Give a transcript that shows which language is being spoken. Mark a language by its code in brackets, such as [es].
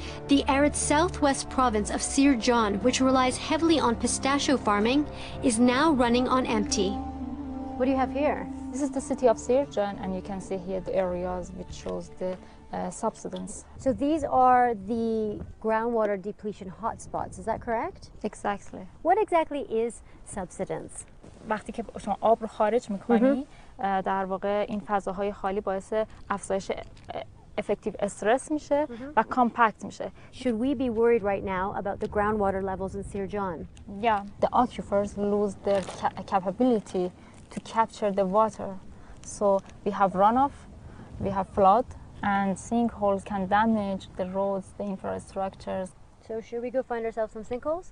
[en] The arid southwest province of Sirjan, which relies heavily on pistachio farming, is now running on empty. What do you have here? This is the city of Sirjan, and you can see here the areas which shows the subsidence. So these are the groundwater depletion hotspots, is that correct? Exactly. What exactly is subsidence? [fa] وقتی که شما آب رو خارج می‌کنی، در واقع این فضاهای خالی باعث افزایش effective استرس میشه و کامپکت میشه. [en] Should we be worried right now about the groundwater levels in Sirjan? Yeah, the aquifers lose their capability to capture the water. So we have runoff, we have flood, and sinkholes can damage the roads, the infrastructures. So should we go find ourselves some sinkholes?